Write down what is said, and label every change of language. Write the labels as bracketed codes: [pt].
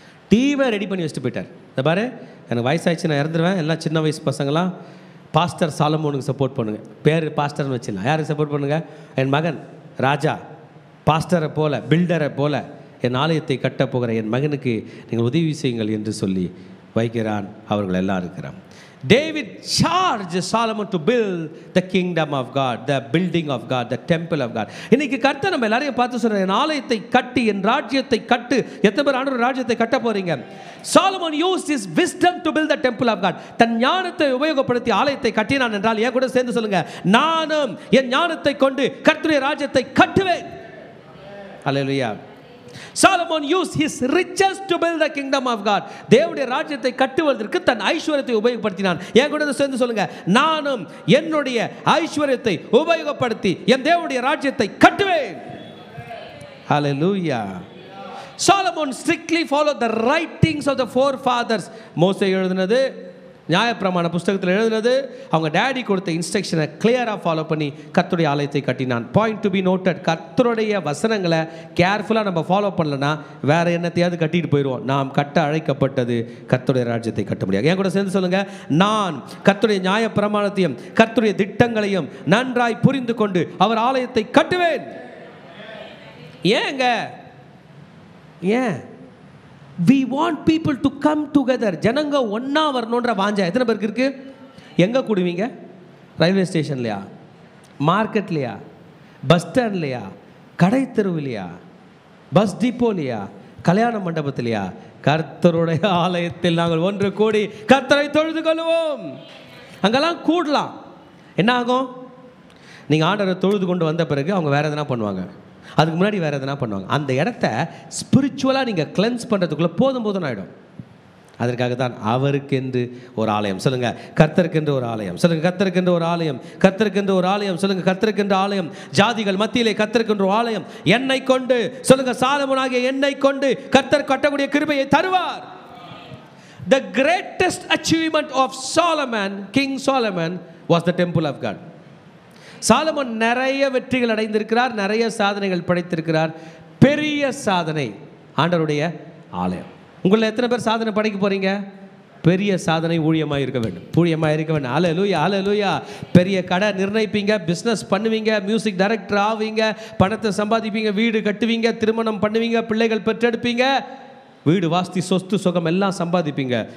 [ta] டீமை ரெடி பண்ணி வச்சுட்டு போயிட்டார். இந்த பாரு, எனக்கு வயசாகிடுச்சு, நான் இறந்துருவேன், எல்லாம் சின்ன வயசு பசங்களாம் பாஸ்டர் சாலமோனுக்கு சப்போர்ட் பண்ணுங்கள். பேர் பாஸ்டர்னு வச்சிடலாம். யாருக்கு சப்போர்ட் பண்ணுங்கள்? என் மகன் ராஜா பாஸ்டரை போல, பில்டரை போல என் ஆலயத்தை கட்ட போகிற என் மகனுக்கு நீங்கள் உதவி செய்யுங்கள் என்று சொல்லி வைக்கிறான். அவர்கள் எல்லாம் இருக்கிறான். [en] David charged Solomon to build the kingdom of God, the building of God, the temple of God. [ta] இன்னைக்கு கர்த்தர் நம்ம எல்லாரையும் பார்த்து சொல்ற, என் ஆலயத்தை கட்டி, என் ராஜ்யத்தை கட்டு. எத்தனை பேர் ஆண்டவர் ராஜ்யத்தை கட்ட போறீங்க? [en] Solomon used his wisdom to build the temple of God. [ta] தன் ஞானத்தை உபயோகப்படுத்தி ஆலயத்தை கட்டினான் என்றால், என் கூட சேர்ந்து சொல்லுங்க, நானும் என் ஞானத்தை கொண்டு கர்த்தருடைய ராஜ்யத்தை கட்டுவேன். [en] Hallelujah. Solomon used his riches to build the kingdom of God. [ta] தேவனுடைய ராஜ்யத்தை கட்டுவதற்கு தன் ஐஸ்வரியத்தை உபயோகப்படுத்தினான். என் கூட சேர்ந்து சொல்லுங்க, நானும் என்னுடைய ஐஸ்வரியத்தை உபயோகப்படுத்தி என் தேவனுடைய ராஜ்யத்தை கட்டுவேன். [en] Hallelujah. Solomon strictly followed the writings of the forefathers. [ta] மோசே எழுதினது, நியாயப்பிரமாண புஸ்தகத்தில் எழுதினது, அவங்க டேடி கொடுத்த இன்ஸ்ட்ரக்ஷனை கிளியராக ஃபாலோ பண்ணி கர்த்தருடைய ஆலயத்தை கட்டினான். பாயிண்ட் டு பி நோட்டட், கர்த்தருடைய வசனங்களை கேர்ஃபுல்லாக நம்ம ஃபாலோ பண்ணலன்னா வேற என்னத்தையாவது கட்டிட்டு போயிடுவோம். நாம் கட்ட அழைக்கப்பட்டது கர்த்தருடைய ராஜ்யத்தை கட்ட முடியாது. என் கூட சேர்ந்து சொல்லுங்க, நான் கர்த்தருடைய நியாயப்பிரமாணத்தையும் கர்த்தருடைய திட்டங்களையும் நன்றாய் புரிந்து கொண்டு அவர் ஆலயத்தை கட்டுவேன். ஏங்க ஏன்? [en] We want people to come together. [ta] ஜனங்க ஒன்றா வரணுன்ற வாஞ்சா எத்தனை பேருக்கு இருக்கு? எங்கே கூடுவீங்க? ரயில்வே ஸ்டேஷன்லையா, மார்க்கெட்லையா, பஸ் ஸ்டாண்ட்லையா, கடை தெருவிலையா, பஸ் டிப்போலையா, கல்யாண மண்டபத்திலையா? கர்த்தருடைய ஆலயத்தில் நாங்கள் ஒன்று கூடி கர்த்தரை தொழுது கொள்வோம். அங்கெல்லாம் கூடலாம். என்ன ஆகும்? நீங்கள் ஆண்டவரை தொழுது கொண்டு வந்த பிறகு அவங்க வேறு எதனா பண்ணுவாங்க, அதுக்கு முன்னாடி வேறு எதனா பண்ணுவாங்க. அந்த இடத்த ஸ்பிரிச்சுவலாக நீங்கள் கிளென்ஸ் பண்ணுறதுக்குள்ளே போதும் போதும் ஆகிடும். அதற்காக தான் அவருக்கென்று ஒரு ஆலயம். சொல்லுங்கள், கர்த்தருக்கென்று ஒரு ஆலயம். சொல்லுங்கள், கர்த்தருக்கென்று ஒரு ஆலயம். கர்த்தருக்கென்று ஒரு ஆலயம். சொல்லுங்கள், கர்த்தருக்கென்று ஆலயம். ஜாதிகள் மத்தியிலே கர்த்தருக்கென்று ஒரு ஆலயம். என்னை கொண்டு, சொல்லுங்கள், சாலமோனாகிய என்னை கொண்டு கர்த்தர் கட்டக்கூடிய கிருபையை தருவார். [en] The greatest achievement of Solomon, King Solomon, was the temple of God. [ta] Solomon நிறைய வெற்றிகள் அடைந்திருக்கிறார், நிறைய சாதனைகள் படைத்திருக்கிறார். பெரிய சாதனை ஆண்டவருடைய ஆலயம். உங்களை எத்தனை பேர் சாதனை படைக்க போறீங்க? பெரிய சாதனை ஊழியமாக இருக்க வேண்டும், ஊழியமாக இருக்க வேண்டும். அல்லேலூயா, அல்லேலூயா. பெரிய கடை நிர்ணயிப்பீங்க, பிஸ்னஸ் பண்ணுவீங்க, மியூசிக் டைரக்டர் ஆவீங்க, பணத்தை சம்பாதிப்பீங்க, வீடு கட்டுவீங்க, திருமணம் பண்ணுவீங்க, பிள்ளைகள் பெற்றெடுப்பீங்க, வீடு வாஸ்தி சொத்து சுகம் எல்லாம் சம்பாதிப்பீங்க.